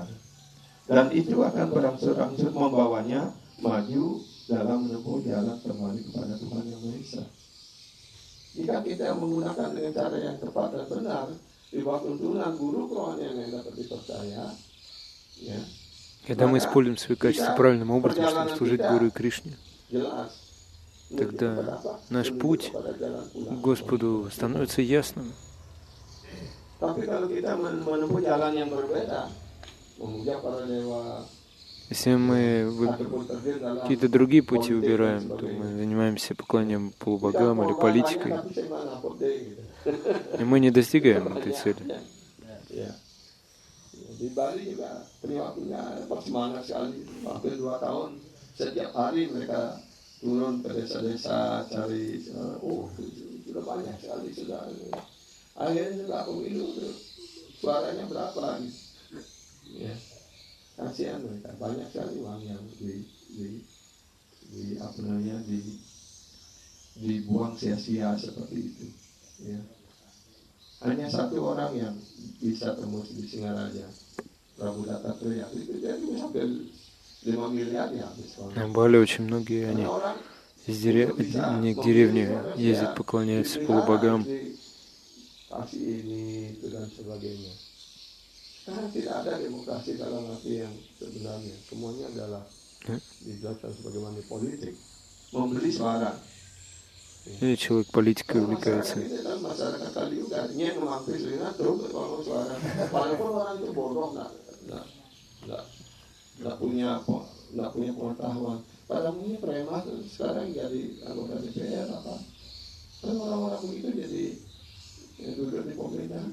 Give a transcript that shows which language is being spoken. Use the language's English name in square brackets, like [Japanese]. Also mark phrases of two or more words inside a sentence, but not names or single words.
[Indonesian] Dan itu akan berangsur-angsur membawanya maju dalam menempuh jalan kembali kepada Tuhan Yang Maha Esa. Jika kita menggunakan dengan cara yang tepat dan benar, di bawah tuntunan guru kerohanian yang dapat dipercaya, ya, [Russian] Когда мы используем свои качества правильным образом, чтобы служить Гуру и Кришне, [Indonesian] jelas, [Russian] тогда наш путь к Господу становится ясным. [Indonesian] Tapi kalau kita menempuh jalan yang berbeda, memuja para dewa, [Russian] Если мы какие-то другие пути выбираем, то мы занимаемся поклонением полубогам или политикой, и мы не достигаем этой цели. [Indonesian] Di Bali juga perilakunya bersemangat sekali. Hampir 2 tahun setiap hari mereka turun ke desa-desa cari. Sudah banyak sekali sudah. Akhirnya juga pemilu suaranya berapa? Ya. Kasihan mereka, banyak sekali uang yang dibuang sia-sia seperti itu. Ya. Hanya satu orang yang bisa tembus di Singaraja, Prabu Dattatreya, itu jadi hampir 5 miliar ya habis. [Russian] На Бали очень многие, они не к деревне ездят, поклоняются полубогам. [Indonesian] Kasih ini itu dan sebagainya. Sekarang tidak ada demokrasi dalam arti yang sebenarnya. Semuanya adalah dijelaskan sebagai money politik. Membeli suara. [Russian] Или человек политикой увлекается. [Indonesian] Ini dalam masyarakat kali juga. Ini yang memakai selingan terus kalau suara. Walaupun orang itu bodoh, nggak punya pengetahuan. Padahal ini preman sekarang jadi anggota DPR apa? Kan orang-orang begitu jadi duduk di pemerintahan.